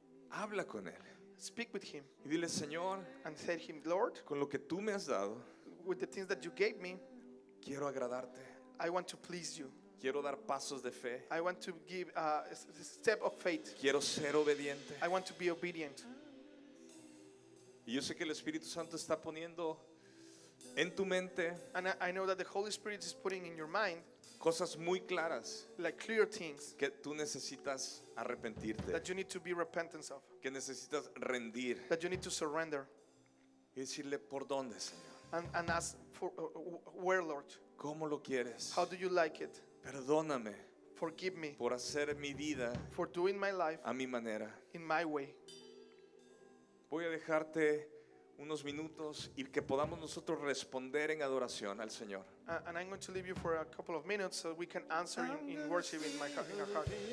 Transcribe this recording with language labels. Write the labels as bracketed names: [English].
[Spanish] Habla con Él [English] Speak with Him [Spanish] y dile, Señor, [English] and tell Him, Lord, [Spanish] con lo que tú me has dado, [English] with the things that you gave me, [Spanish] quiero agradarte. [English] I want to please you. [Spanish] Quiero dar pasos de fe. [English] I want to give a step of faith. [Spanish] Quiero ser obediente. [English] I want to be obedient. [Spanish] Y yo sé que el Espíritu Santo está poniendo en tu mente [English] And I know that the Holy Spirit is putting in your mind [Spanish] cosas muy claras [English] like clear things [Spanish] que tú necesitas arrepentirte, [English] that you need to be repentance of, [Spanish] que necesitas rendir [English] that you need to surrender [Spanish] y decirle, ¿por dónde, Señor? [English] and ask for where, Lord? [Spanish] ¿Cómo lo quieres? [English] How do you like it? [Spanish] Perdóname [English] Forgive me [Spanish] por hacer mi vida [English] for doing my life [Spanish] a mi manera. [English] in my way. [Spanish] Voy a dejarte unos minutos y que podamos nosotros responder en adoración al Señor. [English] And I'm going to leave you for a couple of minutes so we can answer in worship in our heart.